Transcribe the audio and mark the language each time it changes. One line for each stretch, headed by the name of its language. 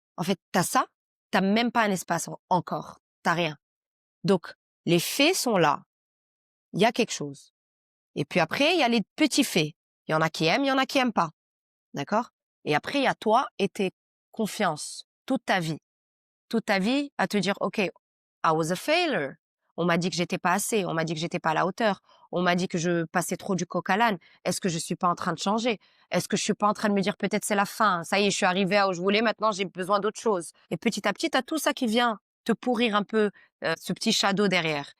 French: En fait, t'as ça, t'as même pas un espace encore. T'as rien. Donc, les faits sont là. Il y a quelque chose. Et puis après, il y a les petits faits. Il y en a qui aiment, il y en a qui aiment pas. D'accord? Et après, il y a toi et tes confiances. Toute ta vie. Toute ta vie à te dire, OK,
English: I was a failure.
French: On m'a dit que j'étais pas assez. On m'a dit que j'étais pas à la hauteur. On m'a dit que je passais trop du coq à l'âne. Est-ce que je suis pas en train de changer? Est-ce que je suis pas en train de me dire peut-être c'est la fin? Ça y est, je suis arrivée à où je voulais. Maintenant, j'ai besoin d'autre chose. Et petit à petit, t'as tout ça qui vient te pourrir un peu ce petit shadow derrière.